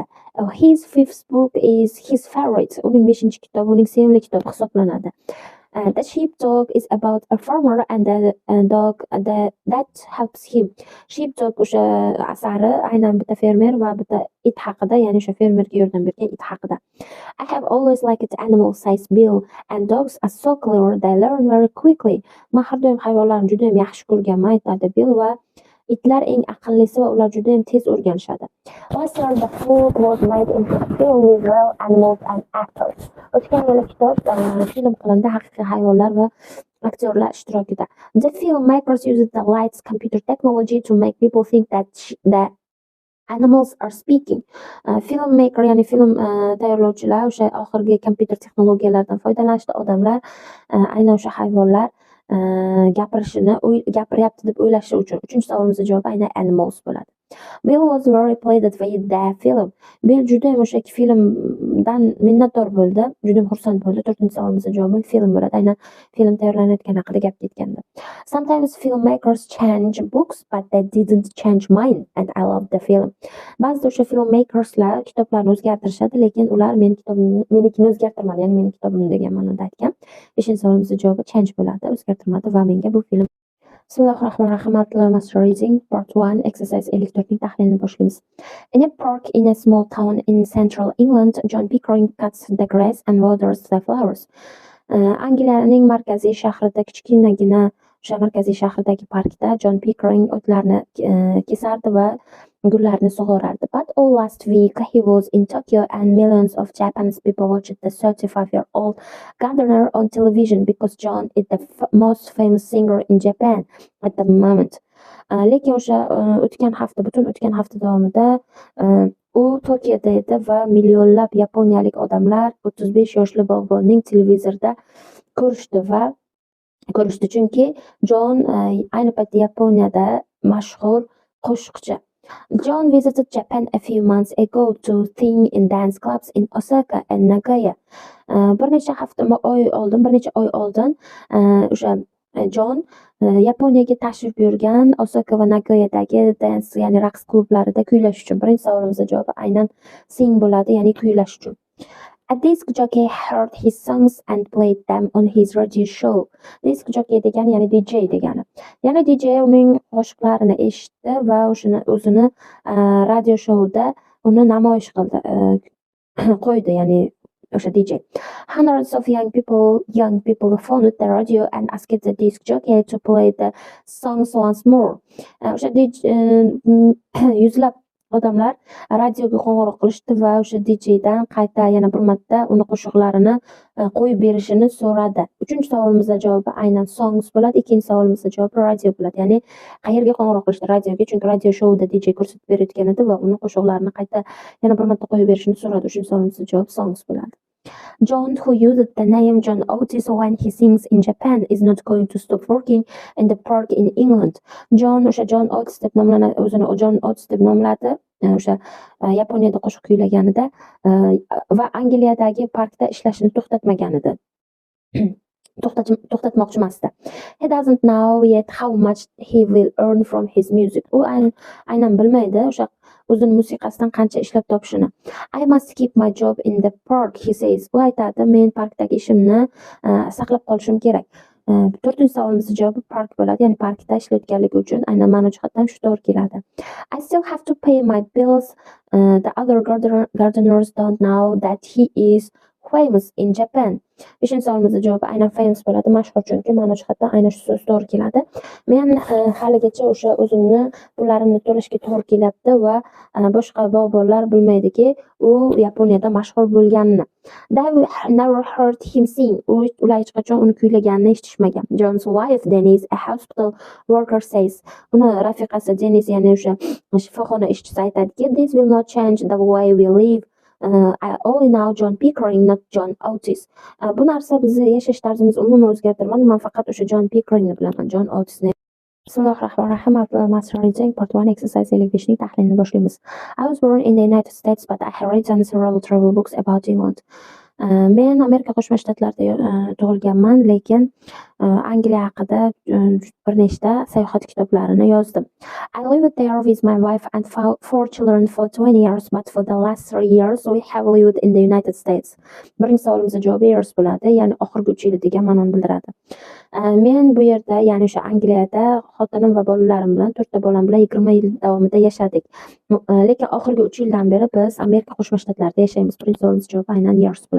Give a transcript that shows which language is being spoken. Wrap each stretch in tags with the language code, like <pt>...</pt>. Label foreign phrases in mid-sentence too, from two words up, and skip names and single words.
<en>His 5th book is his favorite.</en> <uz>Uning 5-chi kitobi uning sevimli kitobi hisoblanadi.</uz> <en>The sheepdog is about a farmer and the dog that helps him.</en> <uz>Sheepdog o'sha asari aynan bitta fermer va bitta it haqida, ya'ni o'sha fermerga yordam bergan it haqida.</uz> <en>I have always liked animals, says Bill, and dogs are so clever, they learn very quickly.</en> <uz>Men har doim hayvonlarni juda ham yaxshi ko'rganman, aytadi Bill, va itlar eng aqllisi va ular juda ham tez o'rganishadi.</uz> <en>Last year the food was made into a film with real animals and actors.</en> <uz>O'tgan yili kitob film qilindi haqiqiy hayvonlar va aktyorlar ishtirokida.</uz> <en>The filmmakers used the lights computer technology to make people think that the animals are speaking.</en> <uz>Filmmaker, ya'ni film tayyorlovchilar o'sha oxirgi kompyuter texnologiyalaridan foydalanishdi. Odamlar aynan o'sha hayvonlar gapiryapti deb o'ylashi uchun. 3-savolimizning javobi aynan animals bo'ladi.</uz> <en>Bill was very pleased with the film.</en> <uz>Bill juda ham o'sha filmdan minnatdor bo'ldi, juda ham xursand bo'ldi. 4-savolimizning javobi film bo'ladi. Aynan film tayyorlanayotgani haqida gap ketganda.</uz> <en>Sometimes filmmakers change books, but they didn't change mine, and I love the film.</en> <uz>Ba'zida o'sha filmmakerslar kitoblarni o'zgartirishadi, lekin ular menikini o'zgartirmadi, ya'ni mening kitobimni degan ma'noda aytgan. 5-savolimizning javobi change bo'ladi, o'zgartirmadi va menga bu film Bismillahirrahmanirrahim.</uz> <en>Multilevel reading part 1 exercise 54</en> <uz>tahlilini boshlaymiz.</uz> <en>In a park in a small town in central England, John Pickering cuts the grass and waters the flowers.</en> <uz>Angliyaning markaziy shahrida kichkinagina o'sha markaziy shahridagi parkda John Pickering o'tlarni kesardi va gullarni sug'orardi.</uz> <en>But all last week he was in Tokyo and millions of Japanese people watched the 35-year-old gardener on television because John is the most famous singer in Japan at the moment.</en> <uz>Lekin o'sha butun o'tgan hafta davomida u Tokioda edi va millionlab yaponiyalik odamlar 35 yoshli bog'bonning televizorda ko'rishdi, chunki Jon ayni paytda Yaponiyada mashhur qo'shiqchi.</uz> <en>John visited Japan a few months ago to sing in dance clubs in Osaka and Nagoya.</en> <uz>Bir necha oy oldin o'sha Jon Yaponiyaga tashrif buyurgan Osaka va Nagoyadagi dance, ya'ni raqs klublarida kuylash uchun. Birinchi savolimizning javobi aynan sing bo'ladi, ya'ni kuylash uchun.</uz> <en>A disc jockey heard his songs and played them on his radio show. Disc jockey</en> <uz>degani ya'ni DJ degani. Ya'ni DJ uning qo'shiqlarini eshitdi va o'zini radio shouda uni namoyish qildi, qo'ydi, ya'ni o'sha DJ.</uz> <en>Hundreds of young people phoned the radio and asked the disc jockey to play the songs once more.</en> <uz>O'sha yuzlab odamlar radioga qo'ng'iroq qilishdi va o'sha DJdan qayta yana bir marta uni qo'shiqlarini qo'yib berishini so'radi. Uchinchi savolimizning javobi aynan songs bo'ladi. Ikkinchi savolimizning javobi radio bo'ladi. Ya'ni qayerga qo'ng'iroq qilishdi? Radioga, chunki radio shouda DJ ko'rsatib berayotgan edi va uni qo'shiqlarini qayta yana bir marta qo'yib berishini so'radi. Uchinchi savolimizning javobi songs bo'ladi.</uz> <en>John, who used the name John Otis when he sings in Japan, is not going to stop working in the park in England.</en> <uz>John o'sha John Otis deb nomlanadi, o'zini John Otis deb nomladi o'sha Yaponiyada qo'shiq kuylaganida va Angliyadagi parkda ishlashni to'xtatmagan edi. to'xtatmoqchi emasdi.</uz> <en>He doesn't know yet how much he will earn from his music.</en> <uz>U aynan bilmaydi o'sha o'zini musiqasidan qancha ishlab topishini.</uz> <en>I must keep my job in the park, he says.</en> <uz>U aytadi, men parkdagi ishimni saqlab qolishim kerak. To'rtinchi savolimizning javobi park bo'ladi, ya'ni parkda ishlayotganligi uchun aynan ma'no jihatdan shu to'g'ri keladi.</uz> <en>I still have to pay my bills. The other gardeners don't know that he is famous in Japan.</en> <uz>Beshinchi savolimizning javobi aynan famous bo'ladi, mashhur, chunki ma'no jihatdan aynan shu so'z to'g'ri keladi. Men haligacha o'sha o'zimni pullarimni to'lashga to'g'ri kelyapti va boshqa bog'bonlar bilmaydiki, u Yaponiyada mashhur bo'lganini.</uz> <en>They never heard him sing.</en> <uz>Ular hech qachon uni kuylaganini eshitishmagan.</uz> <en>John's wife Denise, a hospital worker, says.</en> <uz>Uni rafiqasi Denise, ya'ni o'sha shifoxona ishchisi aytadiki,</uz> <en>this will not change the way we live. I only know John Pickering, not John Otis.</en> <uz>Bu narsa bizni yashash tarzimizni umuman o'zgartirmadi. Men faqat o'sha John Pickeringni bilaman, John Otisni. Bismillahirrahmanirrahim.</uz> <en>Part 1 exercise 55</en> <uz>ning tahlilini boshlaymiz.</uz> <en>I was born in the United States, but I have written several travel books about England.</en> <uz>Men Amerika Qo'shma Shtatlarida tug'ilganman, lekin Angliya haqida bir nechta sayohat kitoblarini yozdim.</uz> <en>I lived there with my wife and 4 children for 20 years, but for the last 3 years we have lived in the United States.</en> <uz>Birinchi savolimizning javobi years bo'ladi, ya'ni oxirgi 3 yil degan ma'noni bildiradi. Men bu yerda, ya'ni o'sha Angliyada xotinim va bolalarim bilan, 4 ta bolam bilan 20 yil davomida yashadik. Lekin oxirgi 3 yildan beri biz Amerika Qo'shma Shtatlarida yashaymiz. Birinchi savolimizning javobi aynan years bo'ladi.</uz>